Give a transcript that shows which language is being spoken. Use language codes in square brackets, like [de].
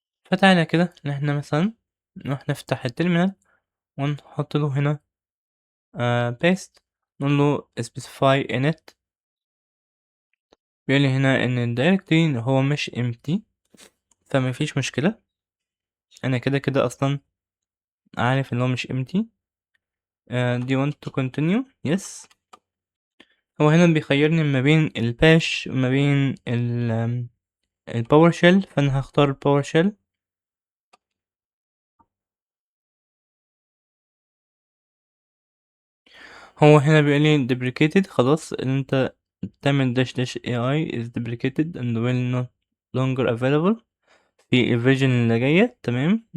[ar] فتعالَ كده إن إحنا مثلًا نروح نفتح الterminal ونحط له هنا paste، نقول له specify init. بيقول لي هنا إن الdirectory هو مش empty، فما فيش مشكلة، أنا كده أصلًا عارف إن هو مش empty. [en] do you want to continue؟ yes. [ar] هو هنا بيخيّرني ما بين الbash وما بين الPowerShell، فأنا هاختار الPowerShell. هو هنا بيقول لي deprecated، خلاص إن أنت تعمل [en] dash AI is deprecated and will no longer available [ar] في الversion اللي جاية، تمام.